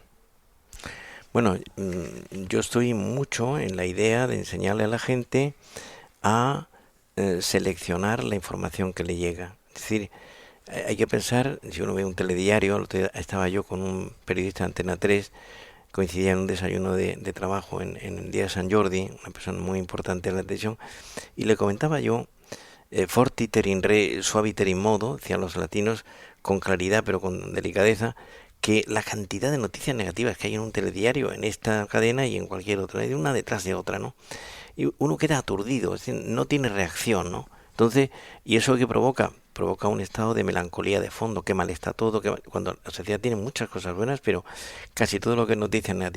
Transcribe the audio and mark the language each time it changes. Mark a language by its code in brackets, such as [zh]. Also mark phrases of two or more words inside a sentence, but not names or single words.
[es] Bueno, yo estoy mucho en la idea de enseñarle a la gente a seleccionar la información que le llega. Es decir, hay que pensar, si uno ve un telediario, el otro día estaba yo con un periodista de Antena 3, coincidía en un desayuno de trabajo en el día de San Jordi, una persona muy importante en la televisión, y le comentaba yo, [la] fortiter in re suaviter in modo, [es] decían los latinos, con claridad pero con delicadeza, que la cantidad de noticias negativas que hay en un telediario, en esta cadena y en cualquier otra, de una detrás de otra, ¿no? Y uno queda aturdido, es decir, no tiene reacción, ¿no? Entonces, ¿y eso qué provoca? Provoca un estado de melancolía de fondo, qué mal está todo, cuando la sociedad tiene muchas cosas buenas, pero casi todo lo que es noticia negativa.